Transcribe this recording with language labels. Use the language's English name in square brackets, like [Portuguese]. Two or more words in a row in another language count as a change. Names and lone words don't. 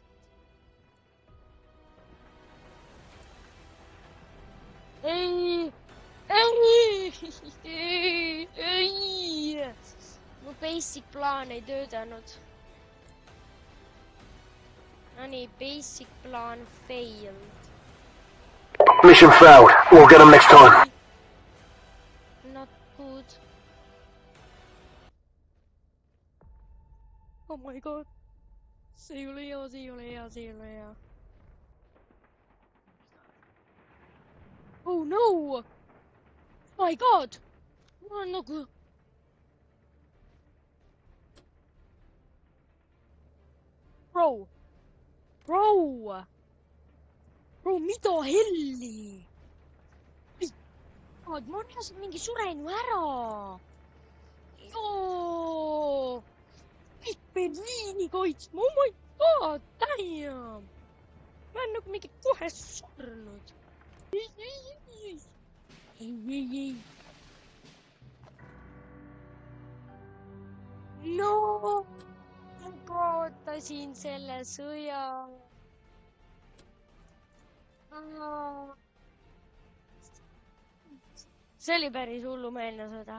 [Estonian] Ei! Mu basic plaan ei töötanud. No nii, [English] basic plan failed. Mission failed. We'll get them next time. Not good. Oh my god. [Estonian] See ei ole hea. [English] Oh no! My god! [Estonian] Ma on nagu... Bro, mida helli? Ma reaalselt mingi suren ju ära. Joo! Kõik Berliini kaitsma, [English] oh my god, damn! [Estonian] Ma olen nagu mingi kohe surnud. Ei. No! Ma kaotasin selle sõja. See oli päris hullumeelne sõda.